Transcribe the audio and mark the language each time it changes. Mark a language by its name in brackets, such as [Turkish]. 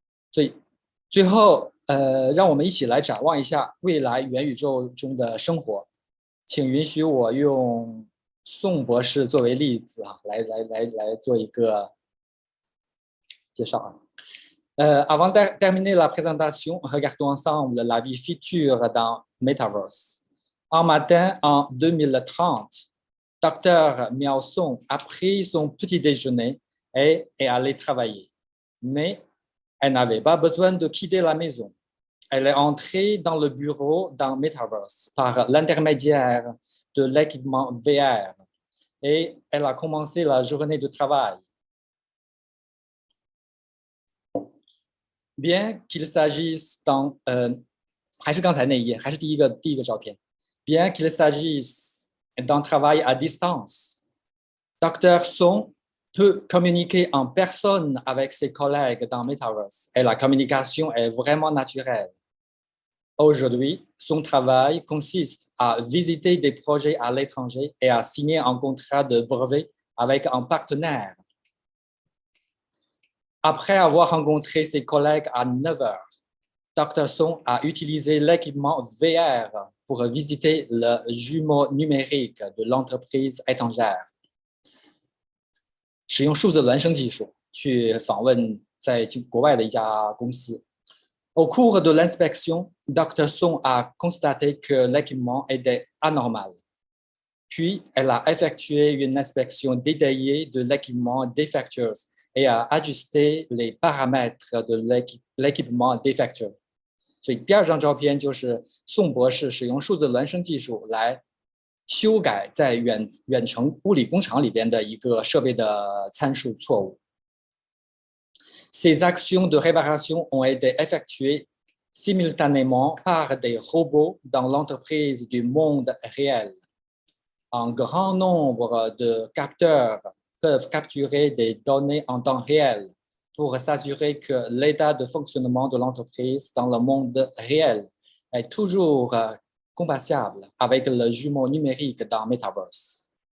[Chinese] 所以最后让我们一起来展望一下未来元宇宙中的生活。请允许我用宋博士作为例子啊，来做一个介绍啊。 [French] Avant de terminer la présentation, regardons ensemble la vie future dans Metaverse. Un matin en 2030, Dr Miao Song a pris son petit déjeuner et est allé travailler. Mais Elle n'avait pas besoin de quitter la maison. Elle est entrée dans le bureau dans Metaverse par l'intermédiaire de l'équipement VR et elle a commencé la journée de travail. Bien qu'il s'agisse [Chinese] 还是刚才那一页，还是第一个照片。 [French] Bien qu'il s'agisse d'un travail à distance, Dr. Song peut communiquer en personne avec ses collègues dans Metaverse et la communication est vraiment naturelle. Aujourd'hui, son travail consiste à visiter des projets à l'étranger et à signer un contrat de brevet avec un partenaire. Après avoir rencontré ses collègues à 9 heures, Dr. Song a utilisé l'équipement VR pour visiter le jumeau numérique de l'entreprise étrangère. [Chinese] 使用数字孪生技术去访问在国外的一家公司。 [French] Au cours de l'inspection, Dr. Song a constaté que l'équipement était anormal. Puis, elle a effectué une inspection détaillée de l'équipement défectueux et a ajusté les paramètres de l'équipement défectueux. [Chinese] 所以第二张照片就是宋博士使用数字孪生技术来修改在远程物理工厂里边的一个设备的参数错误。 [French] Ces actions de réparation ont été effectuées simultanément par des robots dans l'entreprise du monde réel. Un grand nombre de capteurs peuvent capturer des données en temps réel pour s'assurer que l'état de fonctionnement de l'entreprise dans le monde réel est toujours compatible avec le jumeau numérique dans Metaverse.